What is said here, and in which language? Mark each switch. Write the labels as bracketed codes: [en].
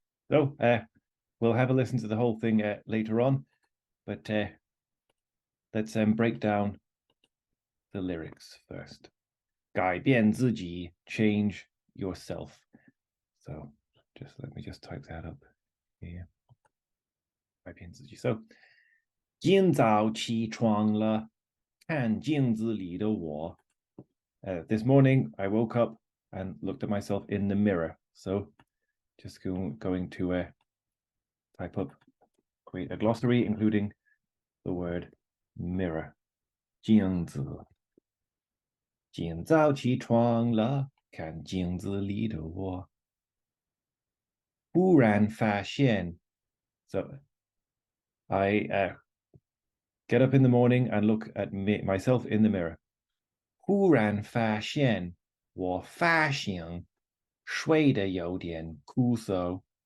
[en] So we'll have a listen to the whole thing later on, but let's break down the lyrics first. [zh] 改变自己, [en] change yourself. So let me just type that up here. [zh] 改变自己. So 今早起床了，看镜子里的我. [en] This morning I woke up and looked at myself in the mirror. So just going to type up, create a glossary including the word mirror. [zh] 镜子. 今早起床了，看镜子里的我。忽然发现, [en] so I get up in the morning and look at myself in the mirror. [zh] 忽然发现我发型睡得有点枯燥.